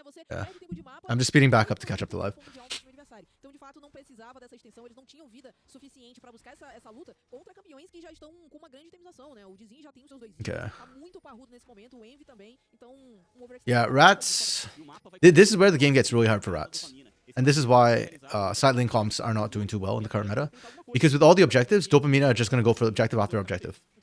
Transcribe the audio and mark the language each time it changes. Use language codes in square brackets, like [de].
[en] Yeah. I'm just speeding back up to catch up to live. [pt] Então, de fato, não precisava dessa extensão, eles não tinham vida suficiente para buscar essa luta contra campeões que já estão com uma grande itemização, né? O Dizin já tem os seus 2 itens, tá muito parrudo nesse momento, o Envy também. Então, [en] yeah, Rats. This is where the game gets really hard for Rats. And this is why side lane comps are not doing too well in the current meta. Because with all the objectives, Dopamina are just going to go for objective after objective.